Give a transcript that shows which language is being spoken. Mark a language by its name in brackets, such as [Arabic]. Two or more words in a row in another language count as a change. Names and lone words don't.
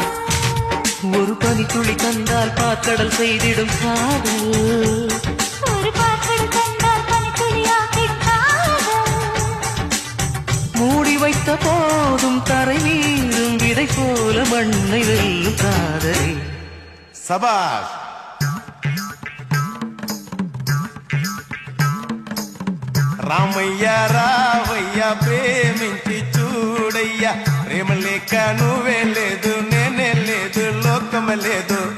[Tamil] ஒரு பனித்துளி தந்தால் பாக்கடல் செய்திடும் காதல். ஒரு பாக்கடல் தந்தால் பனித்துளியாகிடும் காதல். மூடி வைத்த போதும் தரை மீறும் விதை போல மண்ணை வெல்லும் காதல். சபாஷ். [Telugu] రామయ్య రావయ్య ప్రేమించి చూడయ్యా, ప్రేమ లేక నువ్వే లేదు నేనే లేదు లోకం లేదు